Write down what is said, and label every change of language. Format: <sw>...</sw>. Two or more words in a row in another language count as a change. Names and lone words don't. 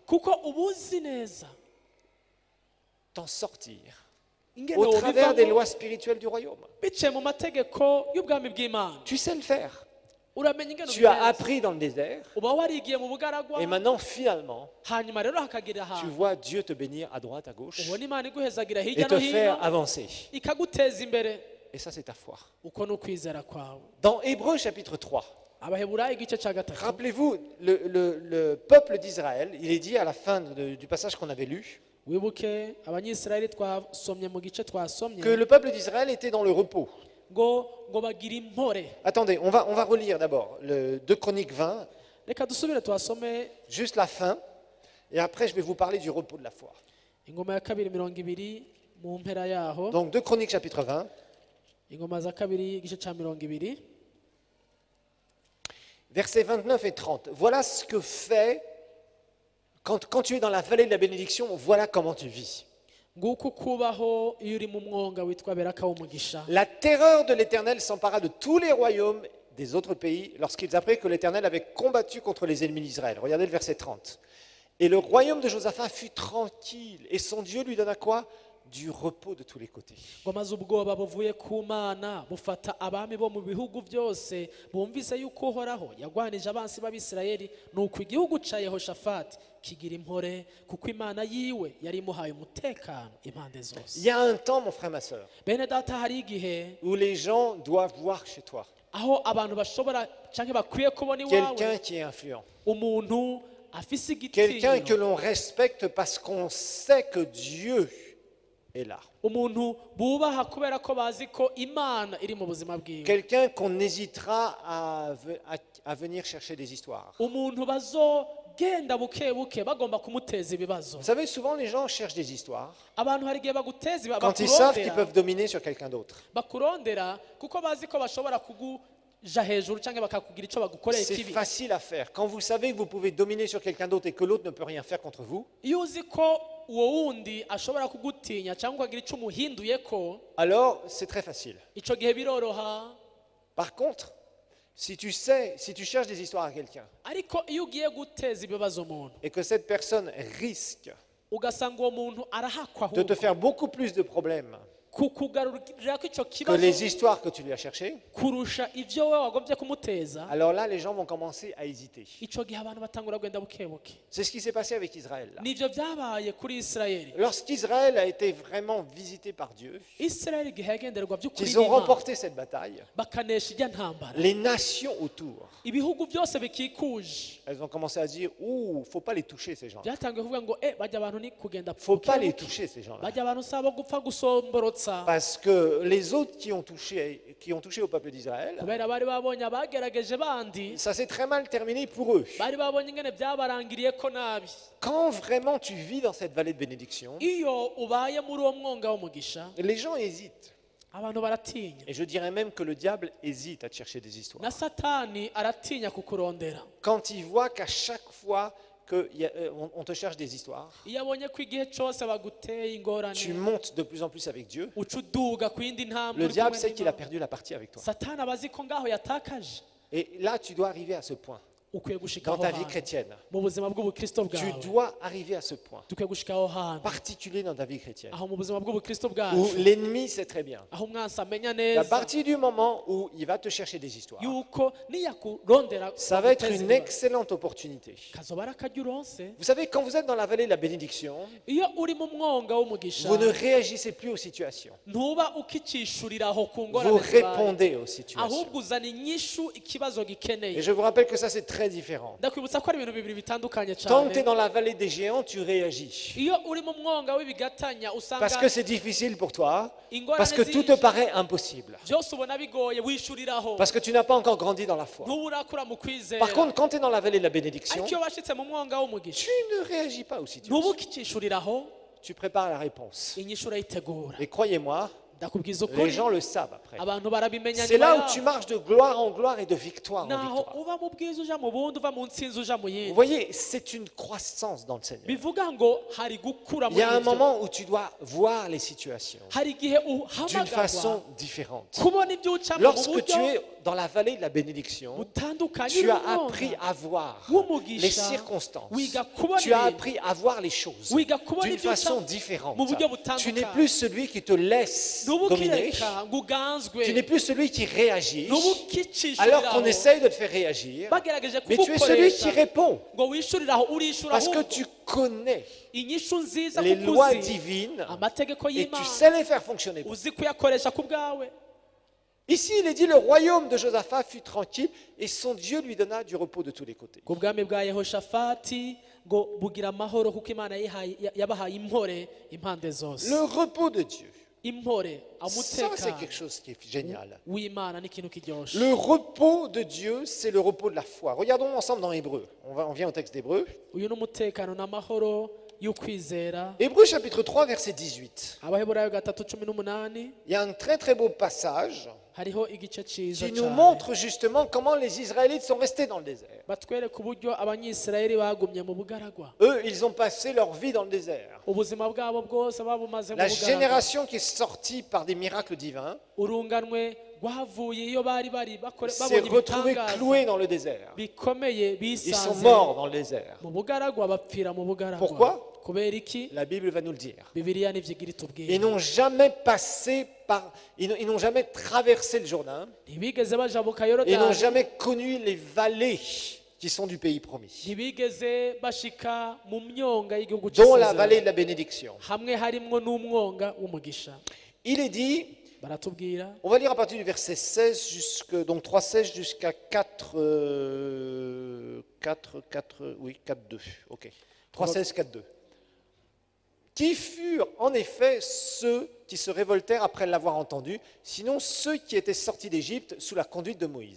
<rn>kuko uba uzi neza</rn> <fr>t'en sortir</fr> <rn>ingene</rn> <fr>au travers des</fr> <rn>wobivamo</rn> <fr>lois spirituelles du royaume.</fr> <rn>biciye mu mategeko y'ubwami bw'imana</rn> <fr>Tu sais le faire.</fr> <rn>uramenya ingene</rn> <fr>Tu as</fr> <rn>ubigenza.</rn> <fr>appris dans le désert</fr> <rn>uba warigiye mu bugaragwa</rn> <fr>et maintenant, finalement,</fr> <rn>hanyuma rero hakagira</rn> <fr>tu</fr> <rn>ahantu</rn> <fr>vois Dieu te bénir à droite, à gauche</fr> <rn>ubona imana iguhezagira</rn> <fr>et</fr> <rn>hirya</rn> <fr>te</fr> <rn>no</rn> <fr>faire</fr> <rn>hino</rn> <fr>avancer.</fr> <rn>ikaguteza imbere</rn> <fr>Et ça, c'est ta foi.</fr> <rn>uko ni ukwizera kwawe</rn> <fr>Dans Hébreux chapitre 3,</fr> <rn>abaheburayo igice cya gatatu</rn> <fr>rappelez-vous, le peuple d'Israël, il est dit à la fin du passage qu'on avait lu,</fr> <rn>wibuke abanyisirayeli twasomye mu gice twasomye</rn> <fr>que le peuple d'Israël était dans le repos.</fr> <rn>ngo bagira impore</rn> <fr>Attendez, on va relire d'abord le 2 Chroniques 20,</fr> <rn>reka dusubire tuhasome</rn> <fr>juste la fin, et après je vais vous parler du repos de la foi.</fr> <rn>ingoma ya kabiri 20 mu mpera yaho</rn> <fr>Donc 2 Chroniques chapitre 20,</fr> <rn>ingoma za kabiri igice cya 20</rn> <fr>versets 29 et 30. Voilà ce que fait, quand tu es dans la vallée de la bénédiction, voilà comment tu vis.</fr> <rn>nguko kubaho iyo uri mu mwonga witwa beraka w'umugisha</rn> <fr>La terreur de l'Éternel s'empara de tous les royaumes des autres pays lorsqu'ils apprirent que l'Éternel avait combattu contre les ennemis d'Israël. Regardez le verset 30. Et le royaume de Josaphat fut tranquille, et son Dieu lui donna quoi? du repos de tous les côtés.</fr> <rn>ngo maze ubwoba buvuye ku mana bufata abami bo mu bihugu byose bumvise yuko uhoraho yagwanije abansi b'abisirayeli nuko igihugu ca yehoshafati kigira impore kuko imana yiwe yari imuhaye umutekano impande zose.</rn> <fr>Il y a un temps, mon frère, ma soeur,</fr> <rn>bene data, hari igihe</rn> <fr>où les gens doivent voir chez toi</fr> <rn>aho abantu bashobora canke bakwiye kubona iwawe</rn> <fr>quelqu'un qui est influent,</fr> <rn>umuntu afise</rn> <fr>quelqu'un que</fr> <rn>igitinyiro,</rn> <fr>l'on respecte parce qu'on sait que Dieu est là,</fr> <rn>umuntu bubaha kubera ko bazi ko imana iri mu buzima bwiwe,</rn> <fr>quelqu'un qu'on hésitera à venir chercher des histoires.</fr> <rn>umuntu bazogenda buke buke bagomba kumuteza ibibazo.</rn> <fr>Vous savez, souvent les gens cherchent des histoires</fr> <rn>abantu hari igihe baguteza</rn> <fr>quand ils savent qu'ils peuvent dominer sur quelqu'un d'autre.</fr> <rn>bakurondera kuko bazi ko bashobora kuguja hejuru canke bakakugira ico bagukoreye</rn> <fr>C'est</fr> <rn>kibi.</rn> <fr>facile à faire. Quand vous savez que vous pouvez dominer sur quelqu'un d'autre et que l'autre ne peut rien faire contre vous,</fr> <rn>iyo uzi ko uwo wundi ashobora kugutinya cyangwa ukagira ico umuhinduyeko,</rn> <fr>alors c'est très facile.</fr> <rn>ico gihe biroroha.</rn> <fr>Par contre, si tu cherches des histoires à quelqu'un</fr> <rn>ariko iyo ugiye guteza ibibazo umuntu</rn> <fr>et que cette personne risque</fr> <rn>ugasanga uwo muntu arahakwa</rn> <fr>de te</fr> <rn>ahubwo</rn> <fr>faire beaucoup plus de problèmes</fr> <rn>kukugarurira ko ico</rn> <fr>que</fr> <rn>kibazo</rn> <fr>les histoires que tu lui as cherchées,</fr> <rn>kurusha ivyo wewe wagombye kumuteza,</rn> <fr>alors là, les gens vont commencer à hésiter.</fr> <rn>ico gihe abantu batangura kugenda bukebuke.</rn> <fr>C'est ce qui s'est passé avec Israël. Là.</fr> <rn>nivyo vyabaye kuri Isirayeli.</rn> <fr>Lorsqu'Israël a été vraiment visité par Dieu,</fr> <rn>Isirayeli igihe yagenderwa by'ukuri</rn> <fr>qu'ils ont</fr> <rn>n'Imana,</rn> <fr>remporté cette bataille,</fr> <rn>bakanesha ijya ntambara,</rn> <fr>les nations autour,</fr> <rn>ibihugu byose bikikuje</rn> <fr>elles ont commencé à dire, ouh, faut pas les toucher ces gens-là.</fr> <rn>byatangiye kuvuga ngo bajya abantu ni kugenda</rn> <fr>Faut pas les</fr> <rn>bukebuke.</rn> <fr>toucher ces gens-là.</fr> <rn>bajya abantu sabo gupfa gusomborotsa,</rn> <fr>Parce que les autres qui ont touché au peuple d'Israël,</fr> <rn>kubera bari babonye abagerageje bandi,</rn> <fr>ça s'est très mal terminé pour eux.</fr> <rn>bari babonye ingene byabarangiriye ko nabi.</rn> <fr>Quand vraiment tu vis dans cette vallée de bénédiction,</fr> <rn>iyo ubaye muri uwo mwonga w'umugisha</rn> <fr>les gens hésitent.</fr> <rn>abantu baratinya,</rn> <fr>Et je dirais même que le diable hésite à te chercher des histoires.</fr> <rn>na satani aratinya kukurondera.</rn> <fr>Quand il voit qu'à chaque fois qu'on te cherche des histoires,</fr> <rn>iyo abonye ko igihe cyose baguteye ingorane</rn> <fr>tu montes de plus en plus avec Dieu,</fr> <rn>uca uduga ku yindi ntambwe</rn> <fr>le</fr> <rn>uri</rn> <fr>diable</fr> <rn>kumwe</rn> <fr>sait qu'il a</fr> <rn>n'Imana.</rn> <fr>perdu la partie avec toi.</fr> <rn>satani aba azi ko ngaho yatakaje.</rn> <fr>Et là, tu dois arriver à ce point.</fr> <rn>ukwiye gushika</rn> <fr>Dans</fr> <rn>aho</rn> <fr>ta vie</fr> <rn>hantu</rn> <fr>chrétienne,</fr> <rn>mu buzima bw'ubukristo</rn> <fr>tu</fr> <rn>bwawe,</rn> <fr>dois arriver à ce point</fr> <rn>dukwiye gushika aho hantu</rn> <fr>particulier dans ta vie chrétienne,</fr> <rn>aho mu buzima bw'ubukristo</rn> <fr>où</fr> <rn>bwacu,</rn> <fr>l'ennemi sait très bien.</fr> <rn>aho umwansi amenya</rn> <fr>À</fr> <rn>neza</rn> <fr>partir du moment où il va te chercher des histoires,</fr> <rn>yuko niyakurondera</rn> <fr>ça va être</fr> <rn>aguteza</rn> <fr>une</fr> <rn>ibibazo,</rn> <fr>excellente opportunité.</fr> <rn>kazoba ari akaryo uronse.</rn> <fr>Vous savez, quand vous êtes dans la vallée de la bénédiction,</fr> <rn>iyo uri mu mwonga w'umugisha</rn> <fr>vous ne réagissez plus aux situations.</fr> <rn>ntuba ukicishuriraho ku</rn> <fr>Vous</fr> <rn>ngorane zibaye,</rn> <fr>répondez aux situations.</fr> <rn>ahubwo uzana inyishu ikibazo</rn> <fr>Et</fr> <rn>gikeneye.</rn> <fr>je vous rappelle que ça, c'est très différent.</fr> <rn>ndakwibutsa ko ari ibintu bibiri bitandukanye</rn> <fr>Tant que tu es</fr> <rn>cyane.</rn> <fr>dans la vallée des géants, tu réagis.</fr> <rn>iyo uri mu mwonga w'ibigatanya usanga</rn> <fr>Parce que c'est difficile pour toi,</fr> <rn>ingorane</rn> <fr>parce que tout te</fr> <rn>zije,</rn> <fr>paraît impossible.</fr> <rn>byose ubona bigoye wishuriraho,</rn> <fr>Parce que tu n'as pas encore grandi dans la foi.</fr> <rn>ntuburakura mu kwizera.</rn> <fr>Par contre, quand tu es dans la vallée de la bénédiction,</fr> <rn>ariko iyo washitse mu mwonga w'umugisha</rn> <fr>tu ne réagis pas aux</fr> <rn>ntuba</rn> <fr>situations.</fr> <rn>ukicishuriraho,</rn> <fr>Tu prépares la réponse.</fr> <rn>inyishu urayitegura.</rn> <fr>Et croyez-moi,</fr> <rn>ndakubwiza</rn> <fr>les</fr> <rn>ukuri,</rn> <fr>gens le savent après.</fr> <rn>abantu barabimenya</rn> <fr>C'est</fr> <rn>nyuma</rn> <fr>là où</fr> <rn>yaho.</rn> <fr>tu marches de gloire en gloire et de victoire en</fr> <rn>naho</rn> <fr>victoire.</fr> <rn>uva mu bwiza uja mu bundi, uva mu ntsinzi uja mu</rn> <fr>Vous</fr> <rn>yindi.</rn> <fr>voyez, c'est une croissance dans le Seigneur.</fr> <rn>bivuga ngo hari gukura</rn> <fr>Il</fr> <rn>muri</rn> <fr>y a un</fr> <rn>ibyo.</rn> <fr>moment où tu dois voir les situations</fr> <rn>hari igihe</rn> <fr>d'une</fr> <rn>uhamagarwa</rn> <fr>façon différente.</fr> <rn>kubona ibyo ucamo mu</rn> <fr>Lorsque tu</fr> <rn>buryo</rn> <fr>es dans la vallée de la bénédiction,</fr> <rn>butandukanye</rn> <fr>tu as</fr> <rn>n'umwonga.</rn> <fr>appris à voir</fr> <rn>w'umugisha,</rn> <fr>les circonstances.</fr> <rn>wiga kubona</rn> <fr>Tu as</fr> <rn>ibintu,</rn> <fr>appris à voir les choses</fr> <rn>wiga kubona</rn> <fr>d'une</fr> <rn>ibyo</rn> <fr>façon</fr> <rn>ucamo</rn> <fr>différente.</fr> <rn>mu buryo</rn> <fr>Tu n'es</fr> <rn>butandukanye.</rn> <fr>plus celui qui te laisse dominer.</fr> <rn>ntubukireka ngo uganzwe,</rn> <fr>Tu n'es plus celui qui réagit</fr> <rn>ntubukicishuriraho</rn> <fr>alors qu'on essaye de te faire réagir.</fr> <rn>bagerageje</rn> <fr>Mais tu es celui qui</fr> <rn>kugukoresha</rn> <fr>répond</fr> <rn>ngo wishuriraho urishura,</rn> <fr>parce que</fr> <rn>ahubwo</rn> <fr>tu connais</fr> <rn>inyishu nziza</rn> <fr>les</fr> <rn>kuko</rn> <fr>lois</fr> <rn>uzi</rn> <fr>divines</fr> <rn>amategeko</rn> <fr>et tu</fr> <rn>y'Imana,</rn> <fr>sais les faire fonctionner.</fr> <rn>uzi kuyakoresha ku bwawe.</rn> <fr>Ici, il est dit, le royaume de Josaphat fut tranquille et son Dieu lui donna du repos de tous les côtés.</fr> <rn>ku bwami bwa yehoshafati ngo bugira amahoro kuko imana yabahaye impore impande zose.</rn> <fr>Le repos de Dieu,</fr> <rn>impore,</rn> <fr>ça c'est</fr> <rn>umutekano</rn> <fr>quelque chose qui est génial.</fr> <rn>w'imana ni ikintu kiryoshe.</rn> <fr>Le repos de Dieu, c'est le repos de la foi. Regardons ensemble dans Hébreu. On vient au texte d'Hébreu.</fr> <rn>uyu ni umutekano n'amahoro y'ukwizera.</rn> <fr>Hébreu chapitre 3, verset 18.</fr> <rn>abaheburayo 3:18</rn> <fr>Il y a un très très beau passage</fr> <rn>hariho igice cyiza</rn> <fr>qui nous</fr> <rn>cyane</rn> <fr>montre justement comment les Israélites sont restés dans le désert.</fr> <rn>batwereka uburyo abanyisirayeli bagumye mu bugaragwa.</rn> <fr>Eux, ils ont passé leur vie dans le désert.</fr> <rn>ubuzima bwabo bwose babumaze mu</rn> <fr>La</fr> <rn>bugaragwa.</rn> <fr>génération qui est sortie par des miracles divins,</fr> <rn>urunganwe rwavuye iyo bari</rn> <fr>s'est</fr> <rn>babonye</rn> <fr>retrouvé</fr> <rn>ibitangaza</rn> <fr>cloué dans le désert.</fr> <rn>bikomeye</rn> <fr>Ils sont</fr> <rn>bisanze</rn> <fr>morts dans le désert.</fr> <rn>mu bugaragwa bapfira mu bugaragwa</rn> <fr>Pourquoi?</fr> <rn>kubera iki</rn> <fr>La Bible va nous le dire.</fr> <rn>bibiliya nivyo igira</rn> <fr>Ils</fr> <rn>itubwira</rn> <fr>n'ont jamais passé par, ils n'ont jamais traversé le Jourdain.</fr> <rn>ntibigeze bajabuka</rn> <fr>Ils n'ont</fr> <rn>yorodani</rn> <fr>jamais connu les vallées qui sont du pays promis,</fr> <rn>ntibigeze bashika mu myonga y'igihugu</rn> <fr>dont la</fr> <rn>c'isezerano</rn> <fr>vallée de la bénédiction.</fr> <rn>hamwe harimwo n'umwonga w'umugisha</rn> <fr>Il est dit,</fr> <rn>baratubwira</rn> <fr>on va lire à partir du verset 16, donc 3,16 jusqu'à 4, 4,2. Ok. 3,16, 4,2. Qui furent en effet ceux qui se révoltèrent après l'avoir entendu, sinon ceux qui étaient sortis d'Égypte sous la conduite de Moïse.</fr>